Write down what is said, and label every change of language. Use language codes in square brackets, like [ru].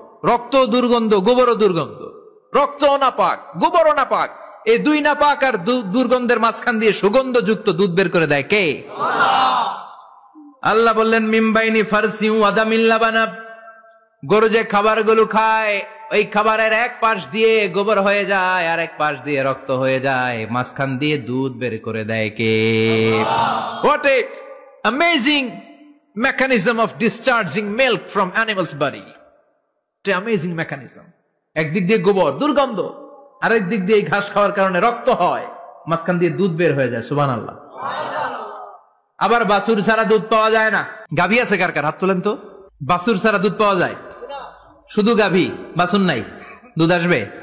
[bn] রক্ত দুর্গন্ধ, গোবরও দুর্গন্ধ। রক্ত নাপাক, গোবরও নাপাক, এই দুই নাপাক আর দুর্গন্ধের মাঝখান দিয়ে সুগন্ধযুক্ত দুধ বের করে দেয় কে? আল্লাহ বললেন [ar] মিমবাইনি ফারসি ওয়া দামিল লাবানা, [bn] গরু যে খাবারগুলো খায় ওই খাবারের এক পাশ দিয়ে গোবর হয়ে যায় আর এক পাশ দিয়ে রক্ত হয়ে যায়, মাঝখান দিয়ে দুধ বের করে দেয় কে? [en] What a amazing mechanism of discharging milk from animal's body. What an amazing mechanism. [bn] একদিক দিয়ে গোবর দুর্গন্ধ, আরেক দিক দিয়ে এই ঘাস খাওয়ার কারণে রক্ত হয়, মাঝখান দিয়ে দুধ বের হয়ে যায়। সুবহানাল্লাহ। আবার বাছুর ছাড়া দুধ পাওয়া যায় না। গাভী আছে কার কার? হাত তোলেন তো। বাছুর ছাড়া দুধ পাওয়া যায়? শুধু গাভী, বাছুর নাই, দুধ আসবে?